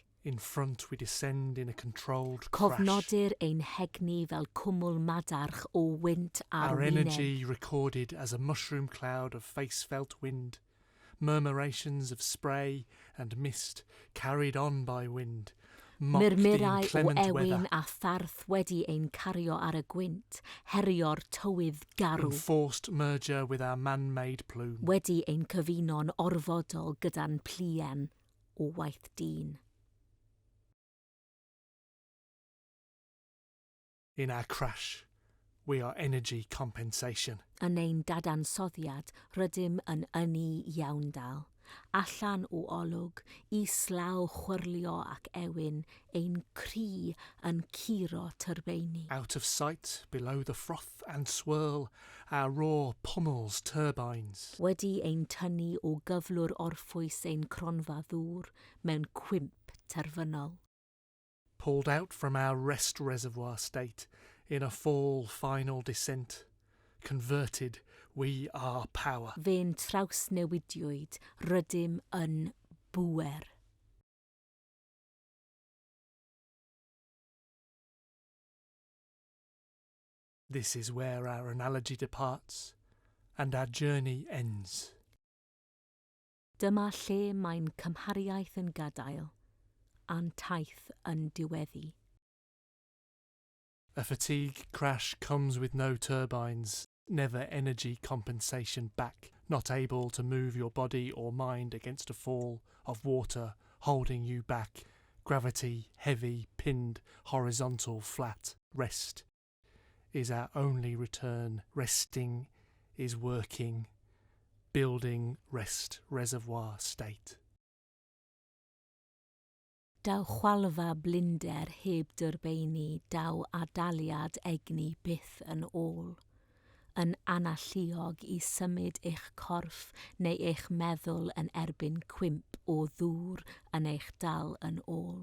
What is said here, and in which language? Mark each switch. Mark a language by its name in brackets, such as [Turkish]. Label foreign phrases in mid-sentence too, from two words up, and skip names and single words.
[English] In front we descend in a controlled crash. [Welsh] Cofnodir ein hegni fel cwmwl madarch o wynt ar [English] Our [Welsh] wyneb. [English] energy recorded as a mushroom cloud of face-felt wind, murmurations of spray and mist carried on by wind, mocked the [Welsh] Murmurau o [English] inclement [Welsh] ewyn [English] weather, [Welsh] a tharth wedi ein cario ar y gwynt, herio'r tywydd garw, [English] enforced merger with our man-made plume. [Welsh] wedi ein cyfuno'n orfodol gyda'n plien o waith dyn. [English] In our crash, we are energy compensation. [Welsh] Yn ein dadansoddiad, rydym yn ynni iawn dal. Allan o olwg, islaw chwyrlio ac ewyn, ein cri yn curo tyrbeini. [English] Out of sight, below the froth and swirl, our roar pummels turbines. [Welsh] Wedi ein tynnu o gyflwr orffwys ein cronfa ddŵr mewn cwymp terfynol. [English] Pulled out from our rest reservoir state in a fall final descent. Converted, we are power. [Welsh] Fe'n trawsnewidiwyd, rydym yn bwer. [English] This is where our analogy departs and our journey ends. [Welsh] Dyma lle mae'n cymhariaeth yn gadael, a'n taith yn diweddu. [English] A fatigue crash comes with no turbines, never energy compensation back, not able to move your body or mind against a fall of water holding you back. Gravity, heavy, pinned, horizontal, flat, rest is our only return. Resting is working, building rest reservoir state. [Welsh] Daw chwalfa blinder heb dyrbeini, daw adaliad egni byth yn ôl. yn analluog I symud eich corff neu eich meddwl yn erbyn cwymp o ddŵr yn eich dal yn ôl.